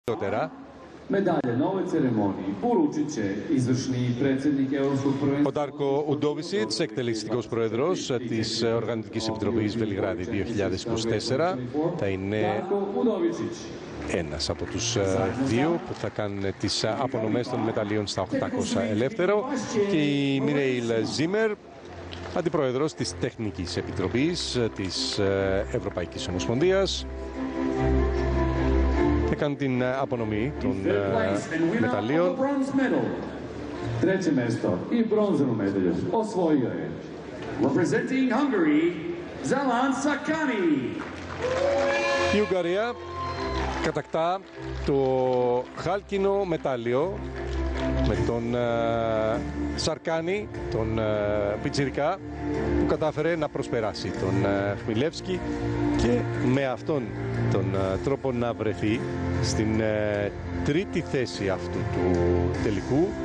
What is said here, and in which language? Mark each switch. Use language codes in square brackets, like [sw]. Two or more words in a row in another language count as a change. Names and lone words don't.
[hr] Medalje na ovoj ceremoniji poručit će izvršni predsjednik Europskog prvenstva. [el] Ο Ντάρκο Ουντόβισιτς, εκτελεστικός πρόεδρος της Οργανωτικής Επιτροπής Βελιγράδι 2024, θα είναι ένας από τους δύο που θα κάνουν τις απονομές των μεταλλίων στα 800 ελεύθερο, και η Μιρέιλ Ζίμερ, αντιπρόεδρος της Τεχνικής Επιτροπής της Ευρωπαϊκής Ομοσπονδίας, θα κάνουν την απονομή των μεταλλίων. [sr] Treće mesto i bronzanu medalju osvojio je, [en] representing Hungary, Zalan Sakani. [el] Η Ουγγαρία κατακτά το χάλκινο μετάλλιο με τον Σαρκάνη, τον πιτσιρικά, που κατάφερε να προσπεράσει τον Χμιλεύσκι και με αυτόν τον τρόπο να βρεθεί στην τρίτη θέση αυτού του τελικού.